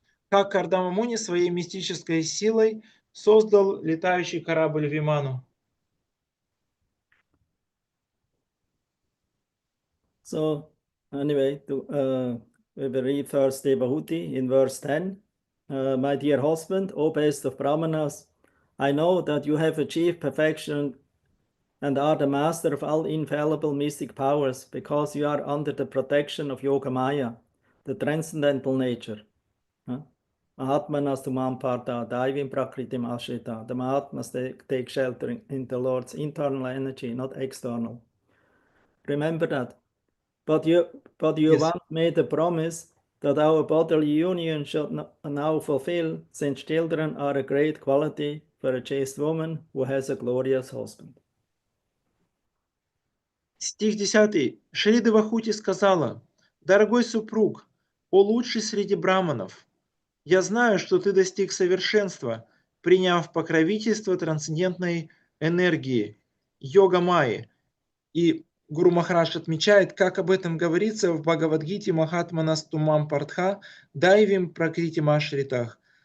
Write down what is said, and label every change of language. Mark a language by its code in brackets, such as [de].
[ru] Как Кардама Муни своей мистической силой создал летающий корабль Виману. [en] So anyway, we will read first Devahути in verse 10. My dear husband, O best of Brahmanas, I know that you have achieved perfection and are the master of all infallible mystic powers because you are under the protection of Yoga Maya, the transcendental nature. [sa] Mahatmanas tumam partha, daivim prakritim ashrita. [en] The Mahatmas take shelter in the Lord's internal energy, not external. Remember that. But you Yes. once made a promise that our bodily union should now fulfill, since children are a great quality for a chaste woman who has a glorious husband. [ru] Стих 10. Шри Девахути сказала: «Дорогой супруг, о лучший среди браманов, я знаю, что ты достиг совершенства, приняв покровительство трансцендентной энергии, йога Майи». И Гуру Махарадж отмечает, как об этом говорится в Бхагавадгите [sa] Махатманас Тумам Партха Дайвим Пракрити Машритах.